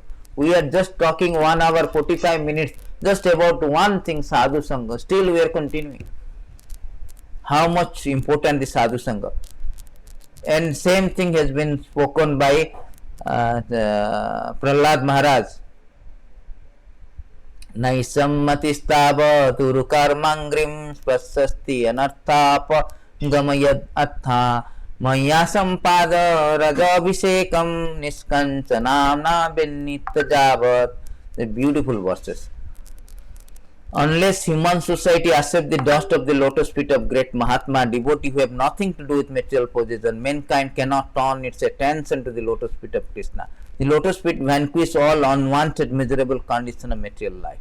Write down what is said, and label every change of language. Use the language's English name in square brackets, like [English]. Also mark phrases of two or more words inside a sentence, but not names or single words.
[English] We are just talking 1 hour 45 minutes just about one thing, [Sanskrit] sadhu sangha. [English] Still we are continuing. How much important the [Sanskrit] sadhu sangha. [English] And same thing has been spoken by Prahlad Maharaj. [Sanskrit] Naisammatistav turu karmangrim spasasti anarthapa gamayad atha maya sampada rajabhisekam niskanchanamna bennittajavat. [English] The beautiful verses. Unless human society accept the dust of the lotus feet of great Mahatma, devotee who have nothing to do with material possession, mankind cannot turn its attention to the lotus feet of Krishna. The lotus feet vanquish all unwanted miserable condition of material life.